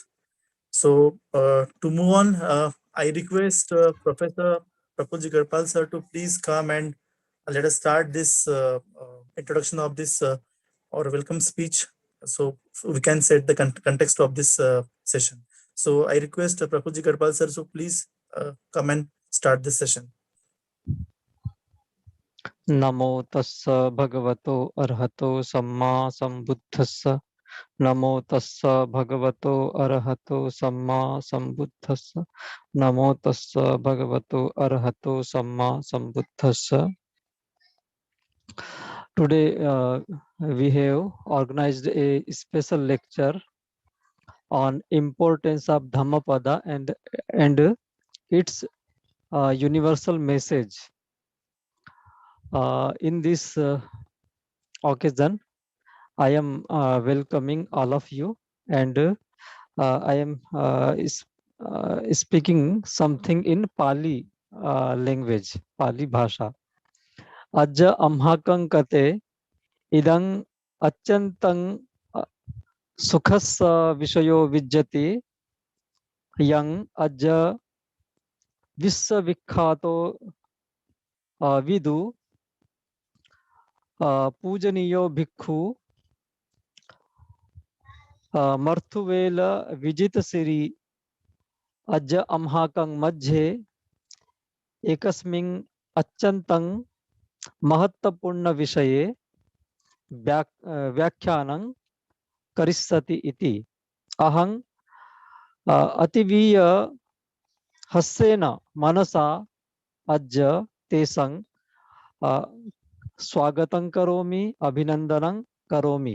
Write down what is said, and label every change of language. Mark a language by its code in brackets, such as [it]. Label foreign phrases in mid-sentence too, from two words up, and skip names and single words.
[en] So to move on, I request Professor Prapulji Garpal sir to please come and let us start this introduction of this or welcome speech. So we can set the context of this session. So I request Prapulji Garpal sir, so please come and start this session. [pi] Namo tassa bhagavato arhato samma sambuddhassa. Namo tassa bhagavato arahato samma sambuddhassa. Namo tassa bhagavato arahato samma sambuddhassa. [en] Today we have organized a special lecture on importance of Dhammapada and its universal message. In this occasion, I am welcoming all of you, and I am speaking something in Pali language, Pali Bhasha. [pi] Ajja amhakang kate idang achantang sukhassa vishayo vijjati yang ajja vissavikhato vidu पूजनीयो भिक्षु मर्थुवेल विजित सिरी अज अम्हाकं मध्ये एकस्मिन् अत्यन्तं महत्वपूर्ण विषये व्याख्यानं करिष्यति इति अहं अतिवीय हस्सेन मनसा अद्य तेषां स्वागतं करोमि, अभिनन्दनं करोमि।